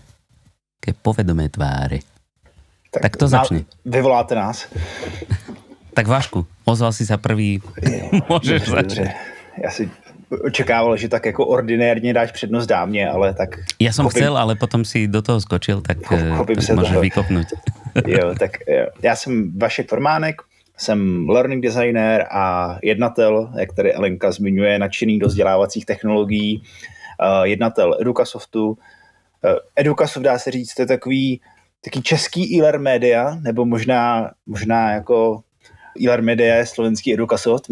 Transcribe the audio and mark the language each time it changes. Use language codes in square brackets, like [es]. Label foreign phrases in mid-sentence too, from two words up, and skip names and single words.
[sk] Ke povedomé tváre. Tak to začne. Vyvoláte nás. Tak Vašku, ozval si sa prvý. Môžeš začať. [cs] Ja si očekával, že tak jako ordinérně dáš přednost dámě, ale tak... [sk] Ja som chcel, ale potom si do toho skočil, tak môžeš vykopnúť. Jo, tak já jsem Vašek Formánek, jsem [en] learning designer [sk] a jednatel, jak tady Elenka zmiňuje, nadšený do vzdělávacích technologií, jednatel Educasoftu. Educasoft, dá se říct, to je takový český eLearn Media, nebo možná jako eLearn Media je slovenský Educasoft.